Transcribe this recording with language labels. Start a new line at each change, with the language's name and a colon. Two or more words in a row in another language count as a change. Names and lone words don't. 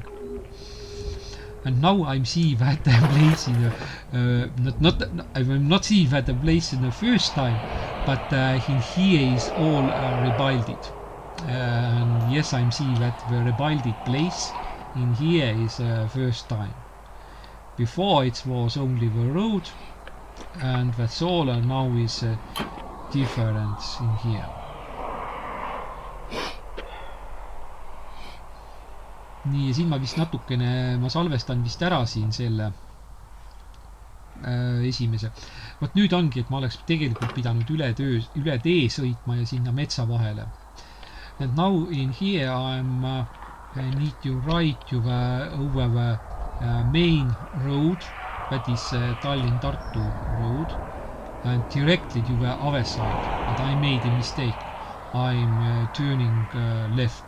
English: And now I'm see that the place in I will not see that the place in the first time, but in here is all rebuilded. And yes, I'm see that the rebuilded place in here is first time. Before it was only the road, and that's all. And now is difference in here.
Estonian: Nii, ja siin ma vist natukene, ma salvestan vist ära siin selle esimese. Vot nüüd ongi, et ma oleks tegelikult pidanud üle tee sõitma ja sinna metsa vahele.
English: And now in here I need to ride over the main road, that is Tallinn-Tartu road, and directly to the other side. But I made a mistake. I'm turning left.